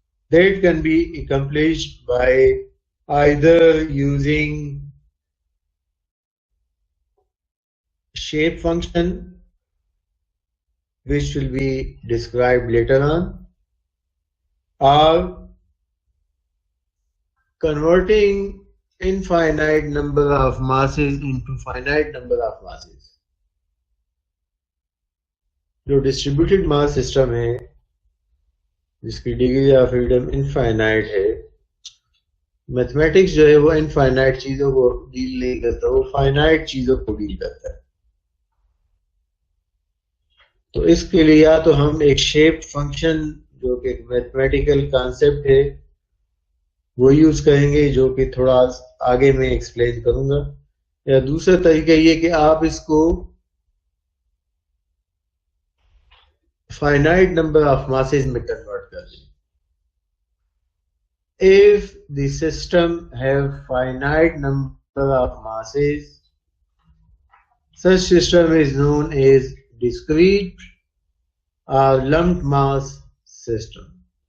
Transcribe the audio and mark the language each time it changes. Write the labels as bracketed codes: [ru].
[en] That can be accomplished by either using shape function, which will be described later on, or converting infinite number of masses into finite number of masses. [hi] जो [en] distributed mass system [hi] है जिसकी [en] degree of freedom infinite [hi] है, mathematics जो है वो infinite चीजों को deal नहीं करता, वो फाइनाइट चीजों को डील करता है। तो इसके लिए या तो हम एक [en] shape function [hi] जो कि एक [en] mathematical concept [hi] है वो यूज करेंगे, जो कि थोड़ा आगे मैं एक्सप्लेन करूंगा, या दूसरा तरीका ये कि आप इसको [en] finite number of masses [hi] में कन्वर्ट कर दें। [en] If the system have finite number of masses, such system is known as discrete or lumped mass system.